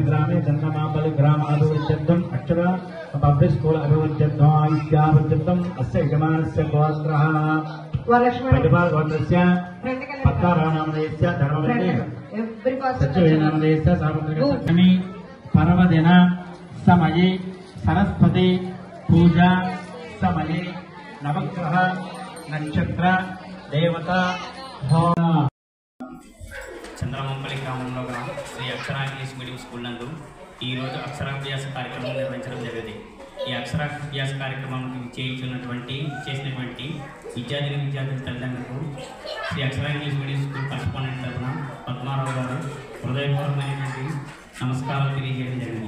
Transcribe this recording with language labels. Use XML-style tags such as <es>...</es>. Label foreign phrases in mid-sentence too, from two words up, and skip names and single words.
<sa>ग्रामे चन्द्रमापल्लि ग्रामाभिवृद्ध्यर्थम् अक्षर पब्लिक स्कूल अभिवृद्ध्यर्थम् अस्य यजमानस्य गोत्रः प्रतिपाल गोत्रस्य पत्तारानामदेयस्य धर्मवृत्ति सच्चिदानन्दस्य सार्वत्रिकसप्तमी पर्वदिन समये सरस्वती पूजा समये नवग्रह नक्षत्र देवता</sa> <te>చంద్రమాంపల్లి గ్రామంలో శ్రీ అక్షర ఇంగ్లీష్ మీడియం స్కూల్ నందు ఈరోజు అక్షరాభ్యాస కార్యక్రమం నిర్వహించడం జరిగింది. ఈ అక్షరాభ్యాస కార్యక్రమానికి చేసినటువంటి విద్యార్థుల తల్లిదండ్రులకు శ్రీ అక్షర ఇంగ్లీష్ మీడియం స్కూల్ కరస్పాండెంట్ తరఫున పద్మారావు గారు హృదయపూర్వకమైనటువంటి నమస్కారాలు తెలియజేయడం జరిగింది.</te>